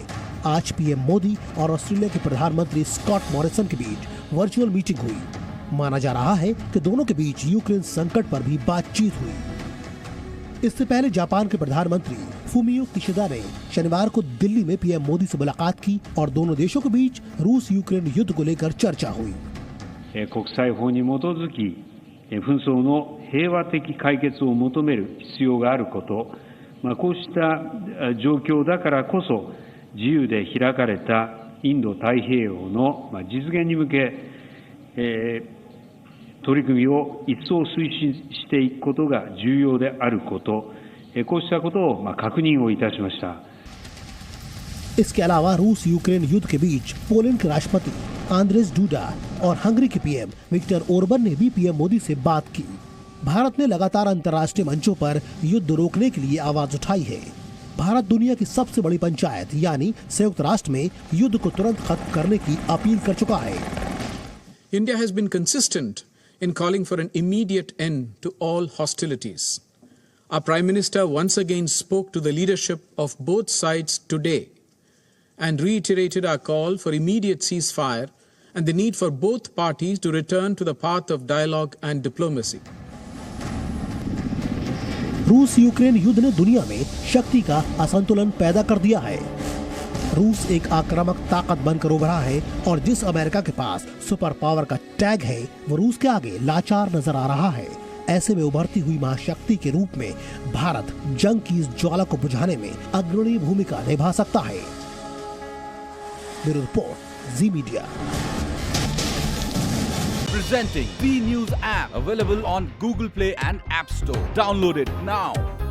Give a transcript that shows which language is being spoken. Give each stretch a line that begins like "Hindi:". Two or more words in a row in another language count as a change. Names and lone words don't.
Hindi: आज पीएम मोदी और ऑस्ट्रेलिया के प्रधानमंत्री स्कॉट मॉरिसन के बीच
English: virtual meeting
Hindi: हुई। माना जा रहा है कि दोनों के बीच यूक्रेन संकट पर भी बातचीत हुई। इससे पहले जापान के प्रधानमंत्री फुमियो किशिदा ने शनिवार को दिल्ली में पीएम मोदी से मुलाकात की और दोनों देशों के बीच रूस यूक्रेन युद्ध को लेकर चर्चा हुई।
Japanese: 国際法に基づき紛争の平和的解決を求める必要があること、こうした状況だからこそ自由で開かれたインド太平洋の実現に向け、取り組みを一層推進していくことが重要であること、こうしたことを確認をいたしました。
Hindi: इसके अलावा रूस यूक्रेन युद्ध के बीच पोलैंड के राष्ट्रपति आंद्रेस डूडा और हंगरी के पीएम विक्टर ओरबन ने भी पीएम मोदी से बात की। भारत ने लगातार अंतर्राष्ट्रीय मंचों पर युद्ध रोकने के लिए आवाज उठाई है। भारत दुनिया की सबसे बड़ी पंचायत यानी संयुक्त राष्ट्र में युद्ध को तुरंत खत्म करने की अपील कर चुका है।
English: India has been consistent in calling for an immediate end to all hostilities. Our Prime Minister once again spoke to the leadership of both sides today and reiterated our call for immediate ceasefire and the need for both parties to return to the path of dialogue and diplomacy.
Hindi: रूस यूक्रेन युद्ध ने दुनिया में शक्ति का असंतुलन पैदा कर दिया है। रूस एक आक्रामक ताकत बनकर उभरा है और जिस अमेरिका के पास
English: super power
Hindi: का टैग है वो रूस के आगे लाचार नजर आ रहा है। ऐसे में उभरती हुई महाशक्ति के रूप में भारत जंग की इस ज्वाला को बुझाने में अग्रणी भूमिका निभा सकता है। ब्यूरो रिपोर्ट, जी मीडिया।
English: Presenting B News app, available on Google Play and App Store. Download it now.